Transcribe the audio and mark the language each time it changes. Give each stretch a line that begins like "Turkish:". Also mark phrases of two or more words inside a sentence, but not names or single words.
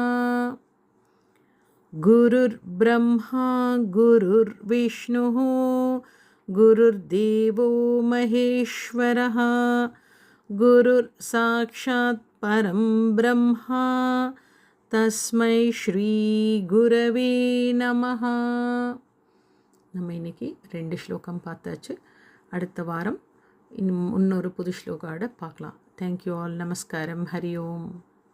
Sanskrit: गुरुर्ब्रह्मा गुरुर्विष्णुः गुरुर्देवो महेश्वरः गुरुः साक्षात् परं ब्रह्म तस्मै श्री गुरवे नमः.
Tamil: நம்ம இன்னைக்கு 2 ஸ்லோகம் பார்த்தாச்சு. அடுத்த வாரம் இன்னொரு புது ஸ்லோகாவோட பார்க்கலாம்.
English: thank you all.
Tamil: நமஸ்காரம். ஹரி ஓம்.